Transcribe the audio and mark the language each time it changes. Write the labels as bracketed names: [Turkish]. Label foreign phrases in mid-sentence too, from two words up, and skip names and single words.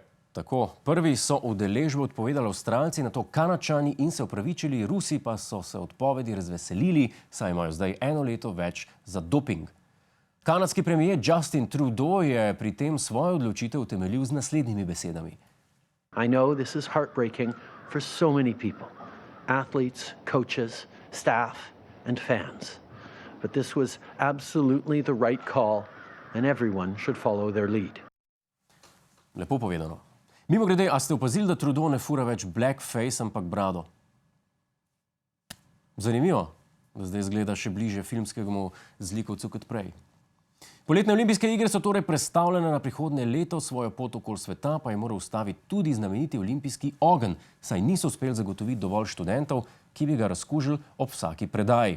[Slovenian] Tako, prvi so udeležbo odpovedali Avstralci, nato Kanadčani in se opravičili, Rusi pa so se odpovedi razveselili, saj imajo zdaj 1 leto več za doping. Kanadski premier Justin Trudeau je pri tem svojo odločitev utemeljil z naslednjimi besedami. [English] I know this is heartbreaking for so many people, athletes, coaches, staff and fans. But this was absolutely the right call and everyone should follow their lead. [Slovenian] Lepo povedano. Mimogrede, a ste opazili, da Trudeau ne fura več blackface, ampak brado? Zanimivo, da zdaj izgleda še bliže filmskemu zlikovcu kot prej. Poletne olimpijske igre so torej prestavljene na prihodnje leto, svojo pot okoli sveta pa je moral ustaviti tudi znameniti olimpijski ogenj, saj niso uspeli zagotoviti dovolj študentov, ki bi ga razkužili ob vsaki predaji.